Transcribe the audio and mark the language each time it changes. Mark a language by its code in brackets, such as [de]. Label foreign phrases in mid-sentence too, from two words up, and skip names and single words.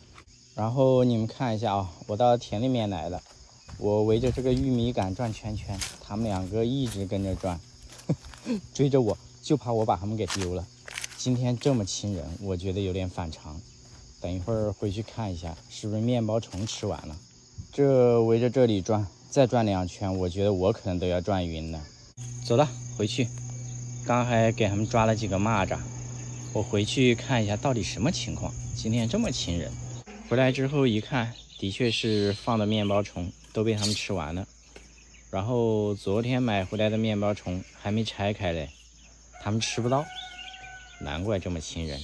[zh] 然後你們看一下啊，我到田裡面來了，我圍着這個玉米杆轉圈圈，他們2個一直跟着轉，追着我，就怕我把他們給丟了。今天這麼親人，我覺得有點反常。等一會兒回去看一下，是不是面包蟲吃完了。這圍着這裡轉，再轉2圈，我覺得我可能都要轉暈了。走了，回去。剛還給他們抓了幾個螞蚱，我回去看一下到底什麼情況。今天這麼親人，回來之後一看，的確是放的面包蟲都被他們吃完了。然後昨天買回來的面包蟲還沒拆開嘞，他們吃不到，難怪這麼親人。